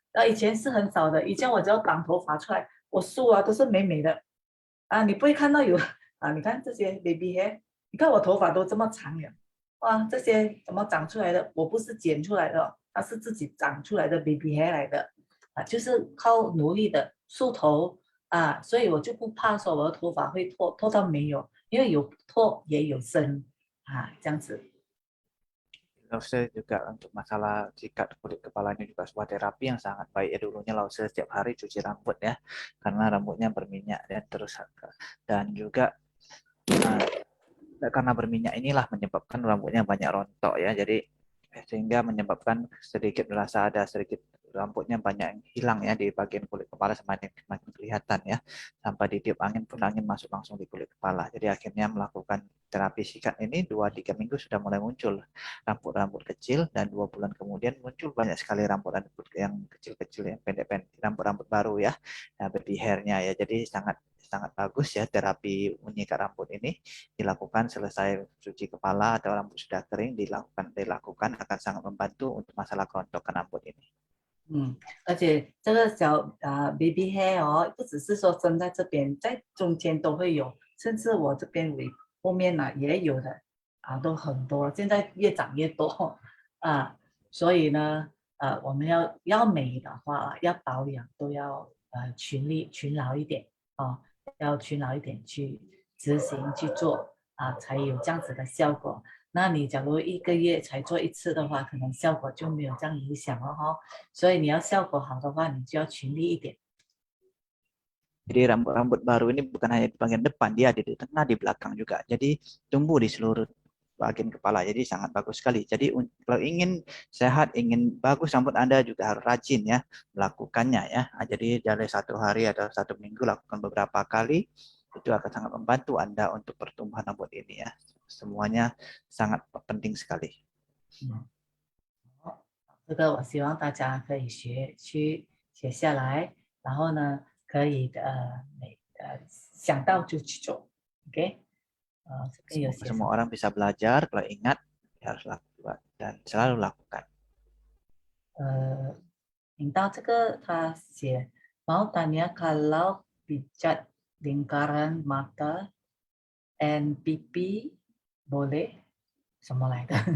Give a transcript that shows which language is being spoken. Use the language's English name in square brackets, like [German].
[Chinese] 以前是很少的，以前我只要绑头发出来，我梳都是美美的你不会看到有你看这些 baby hair，你看我头发都这么长了，哇，这些怎么长出来的？我不是剪出来的，它是自己长出来的 baby hair 来的就是靠努力的梳头所以我就不怕说我的头发会脱到没有，因为有脱也有生这样子。 [Indonesian] Lause juga untuk masalah sikat kulit kepala ini juga sebuah terapi yang sangat baik ya. Dulunya Lause setiap hari cuci rambut ya, karena rambutnya berminyak dan terus dan juga karena berminyak inilah menyebabkan rambutnya banyak rontok ya. Jadi sehingga menyebabkan sedikit merasa ada sedikit rambutnya banyak yang hilang ya di bagian kulit kepala semakin kelihatan ya, sampai ditiup angin pun angin masuk langsung di kulit kepala. Jadi akhirnya melakukan terapi sikat ini 2-3 minggu sudah mulai muncul rambut-rambut kecil, dan 2 bulan kemudian muncul banyak sekali rambut-rambut yang kecil-kecil yang pendek-pendek, rambut-rambut baru ya, baby hairnya ya. Jadi sangat sangat bagus ya terapi menyikat rambut ini, dilakukan selesai cuci kepala atau rambut sudah kering, dilakukan akan sangat membantu untuk masalah kerontokan rambut ini. [Chinese] 而且这个baby hair 不只是说生在这边，在中间都会有，甚至我这边后面也有的都很多，现在越长越多所以呢我们要美的话要保养都要勤劳一点要勤劳一点去执行去做才有这样子的效果。那你假如1个月才做1次的话，可能效果就没有这样理想了所以你要效果好的话，你就要勤力一点。 [Indonesian] Jadi rambut-rambut baru ini bukan hanya di bagian depan, dia ada di tengah, di belakang juga. Jadi tumbuh di seluruh bagian kepala. Jadi sangat bagus sekali. Jadi kalau ingin sehat, ingin bagus rambut Anda juga harus rajin ya melakukannya ya. Jadi dari 1 hari atau 1 minggu lakukan beberapa kali, itu akan sangat membantu Anda untuk pertumbuhan rambut ini ya. Semuanya sangat penting sekali. [Chinese] 这个我希望大家可以写下来，然后呢，可以想到就去做，OK？这边有写 [Indonesian] Semua orang bisa belajar, kalau ingat harus lakukan dan selalu lakukan. [Chinese] 引到这个他写 [Indonesian] mau tanya kalau pijat lingkaran mata and pipi boleh [Chinese] 什么来的？